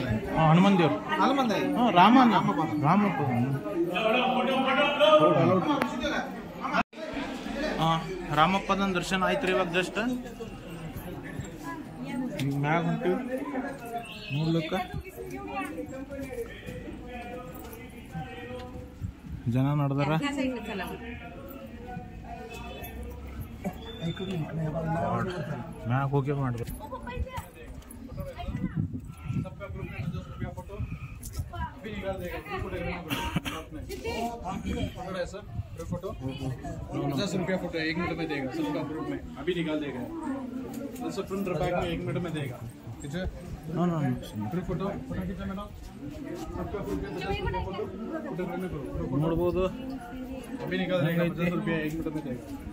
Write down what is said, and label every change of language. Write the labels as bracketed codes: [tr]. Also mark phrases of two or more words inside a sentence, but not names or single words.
[kn] ಹನುಮಾನ್ ದೇವ್ರು ರಾಮಪ್ಪ ರಾಮಪ್ಪನ ದರ್ಶನ ಆಯ್ತು ರೀ ಇವಾಗ ಜಸ್ಟ್ ಮ್ಯಾಗ ಹೊಂಟಿವಿ ನೋಡ್ಲಿಕ್ಕ. ಜನ ನಡೆದಾರ. ಮ್ಯಾಗ ಹೋಗಿ ಮಾಡಿದ್ರು. [hi] फोटो 10 रुपया फोटो 1 मिनट में देगा सबका ग्रुप में अभी निकाल देगा 10 रुपए में 1 मिनट में देगा ठीक है ग्रुप फोटो खींचा मैडम सबका ग्रुप में 10 रुपया फोटो करने को [kn] ನೋಡ್ಬೋದು. [hi] अभी निकाल देगा 10 रुपया 1 मिनट में देगा